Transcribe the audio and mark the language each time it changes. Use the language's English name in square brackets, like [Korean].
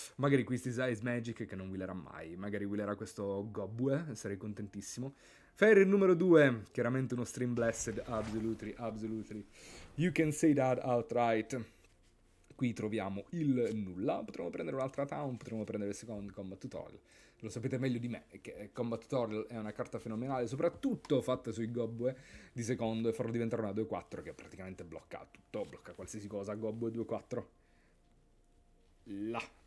[Italian] Magari Quistis Ice Magic che non willerà mai. Magari willerà questo Gobue, sarei contentissimo. Fairy numero 2, chiaramente uno stream blessed, [English] absolutely, absolutely. You can say that outright. [Italian] Qui troviamo il nulla, potremmo prendere un'altra town, potremmo prendere il secondo Combat Tutorial. Lo sapete meglio di me che Combat Tutorial è una carta fenomenale, soprattutto fatta sui Gobue di secondo e farlo diventare una 2-4 che praticamente blocca tutto, blocca qualsiasi cosa, Gobue 2-4. Là.